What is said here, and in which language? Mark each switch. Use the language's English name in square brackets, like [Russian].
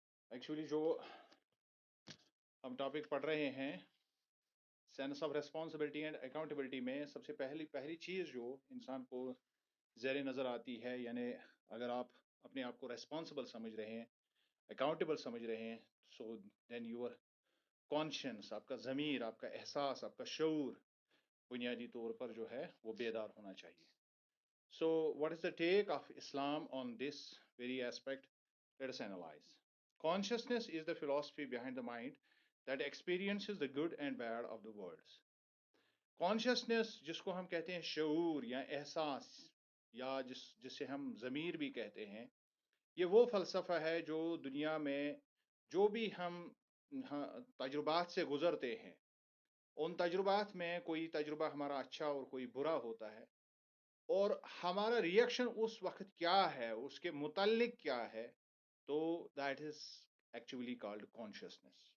[Urdu] Actually جو ہم topic پڑھ رہے ہیں [English] sense of responsibility and accountability [Urdu] میں سب سے پہلی چیز جو انسان کو زیر نظر آتی ہے، یعنی اگر آپ اپنے آپ کو ریسپانسبل سمجھ رہے ہیں، اکاؤنٹیبل سمجھ رہے ہیں، [English] so then your conscience, [Urdu] آپ کا ضمیر، آپ کا احساس، آپ کا شعور بنیادی طور پر جو ہے وہ بیدار ہونا چاہیے. [English] So, what is the take of Islam on this very aspect? Let us analyze. Consciousness is the philosophy behind the mind that experiences the good and bad of the worlds. [Urdu] Consciousness جس کو ہم کہتے ہیں شعور یا احساس یا جسے ہم ضمیر بھی کہتے ہیں، یہ وہ فلسفہ ہے جو دنیا میں جو بھی ہم تجربات سے گزرتے ہیں، ان تجربات میں کوئی تجربہ ہمارا اچھا اور کوئی برا ہوتا ہے، اور ہمارا ریئیکشن اس وقت کیا ہے، اس کے متعلق کیا ہے، تو [English] That is actually called conscience.